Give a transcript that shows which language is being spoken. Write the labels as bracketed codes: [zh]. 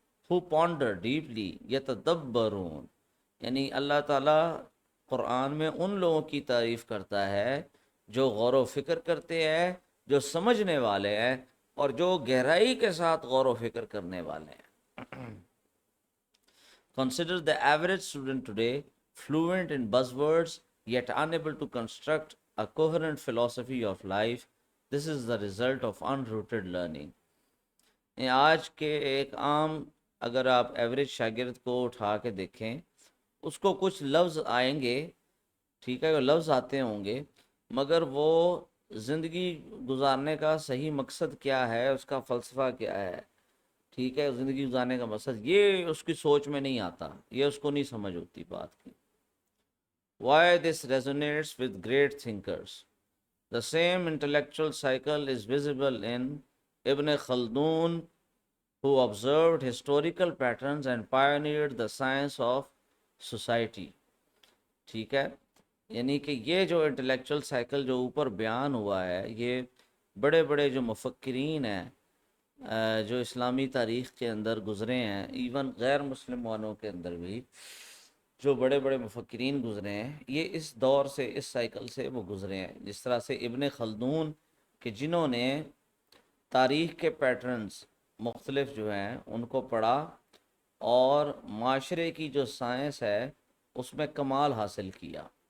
[en] who ponder deeply، [ur] یتدبرون، یعنی اللہ تعالیٰ قرآن میں ان لوگوں کی تعریف کرتا ہے جو غور و فکر کرتے ہیں، جو سمجھنے والے ہیں اور جو گہرائی کے ساتھ غور و فکر کرنے والے ہیں۔ [en] Consider the average student today, fluent in buzzwords, yet unable to construct a coherent philosophy of life. This is the result of unrooted learning. [ur] آج کے ایک عام اگر آپ ایوریج شاگرد کو اٹھا کے دیکھیں، اس کو کچھ لفظ آئیں گے، ٹھیک ہے، وہ لفظ آتے ہوں گے، مگر وہ زندگی گزارنے کا صحیح مقصد کیا ہے، اس کا فلسفہ کیا ہے، ٹھیک ہے، زندگی گزارنے کا مقصد یہ اس کی سوچ میں نہیں آتا، یہ اس کو نہیں سمجھ ہوتی بات کی۔ [en] Why this resonates with great thinkers. The same intellectual cycle is visible in Ibn Khaldun, who observed historical patterns and pioneered the science of society. [ur] ٹھیک ہے، یعنی کہ یہ جو انٹلیکچوئل سائیکل جو اوپر بیان ہوا ہے، یہ بڑے بڑے جو مفکرین ہیں جو اسلامی تاریخ کے اندر گزرے ہیں، ایون غیر مسلمانوں کے اندر بھی جو بڑے بڑے مفکرین گزرے ہیں، یہ اس دور سے، اس سائیکل سے وہ گزرے ہیں۔ جس طرح سے ابن خلدون کہ جنہوں نے تاریخ کے پیٹرنز مختلف جو ہیں ان کو پڑھا اور معاشرے کی جو سائنس ہے اس میں کمال حاصل کیا،